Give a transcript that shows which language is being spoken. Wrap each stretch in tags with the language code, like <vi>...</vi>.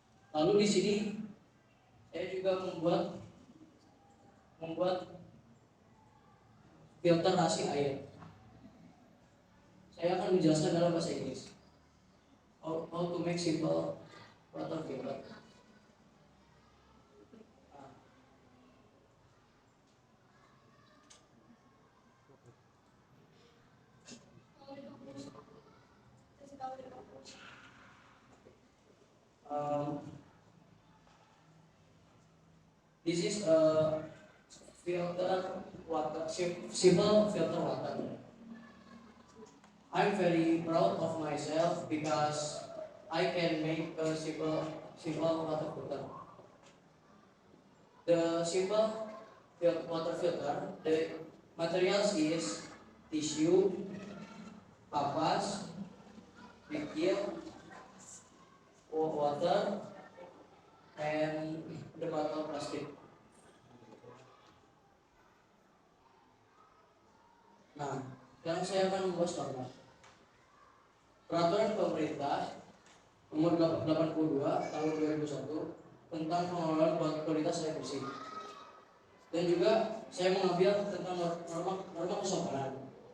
<id>Lalu di sini saya juga membuat filterasi air. Saya akan menjelaskan dalam bahasa Inggris.</id> <en>How to make simple water filter. This is a filter water, simple filter water. I'm very proud of myself because I can make a simple water filter. The simple water filter, the materials is tissue, kapas, liquid, water, and the bottle plastic.</en> <id>Nah, sekarang saya akan membahas norma. Peraturan pemerintah nomor 82 tahun 2001 tentang pengelolaan kualitas air bersih. Dan juga saya mengambil tentang norma kesopanan.</id>